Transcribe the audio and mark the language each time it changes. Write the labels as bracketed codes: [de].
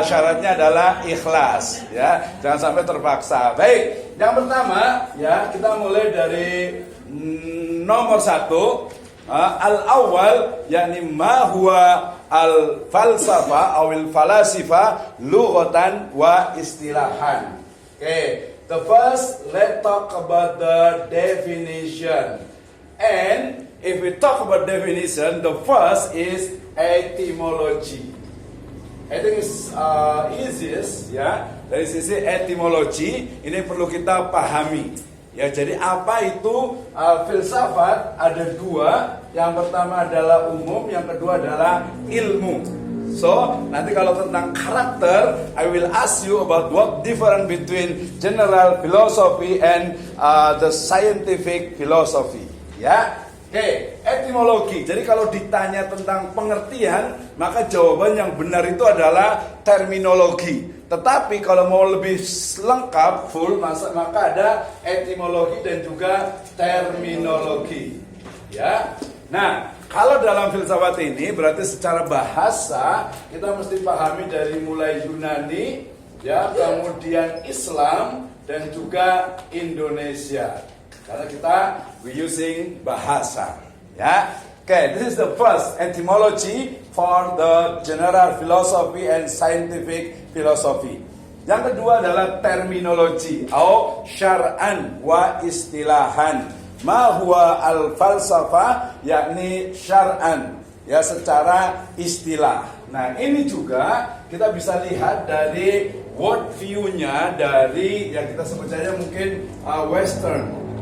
[id] Syaratnya adalah ikhlas, Jangan sampai terpaksa. Baik, yang pertama, kita mulai dari nomor 1, [ar] al-awwal yakni ma huwa al-falsafa [id] atau [ar] al-falasifa lughatan wa istilahan. [en] Okay, the first, let's talk about the definition. And if we talk about definition, the first is etymology. I think it's easiest [id] dari sisi etimologi ini perlu kita pahami. Jadi apa itu filsafat? Ada dua. Yang pertama adalah umum, yang kedua adalah ilmu. [en] So, [id] nanti kalau tentang karakter, [en] I will ask you about what difference between general philosophy and the scientific philosophy. [id] Ya, oke, etimologi. Jadi kalau ditanya tentang pengertian, maka jawaban yang benar itu adalah terminologi. Tetapi kalau mau lebih lengkap, full, maka ada etimologi dan juga terminologi. Ya, nah. Kalau dalam filsafat ini berarti secara bahasa kita mesti pahami dari mulai Yunani, ya, kemudian Islam dan juga Indonesia. Karena kita [en] we using [id] bahasa, ya. [en] Okay, this is the first etymology for the general philosophy and scientific philosophy. [id] Yang kedua adalah terminologi atau [ar] syar'an wa istilahan. Ma huwa al-falsafah, yakni syar'an, [id] ya, secara istilah. Nah, ini juga kita bisa lihat dari world view-nya dari yang kita sebut saja mungkin western.